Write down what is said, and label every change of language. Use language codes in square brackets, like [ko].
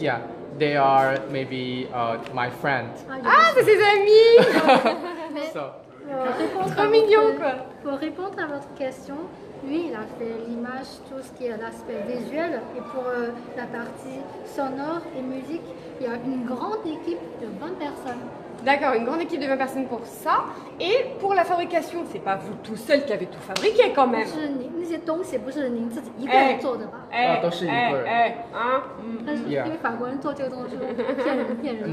[en] Yeah, they are maybe my friend. [fr] C'est ses amis. [en] So. [fr] Trop mignon quoi. Pour répondre à votre question, lui il a fait l'image, tout ce qui est l'aspect visuel, et pour la partie sonore et musique, il y a une grande équipe de 20 personnes. D'accord, une grande équipe de 20 personnes pour ça. Et pour la fabrication, c'est pas vous tout seul qui avez tout fabriqué quand même. [zh] 是您那些东西不是您自己一个人做的吧？都是一个人。 hein? 但是因为法国人做这个东西骗人。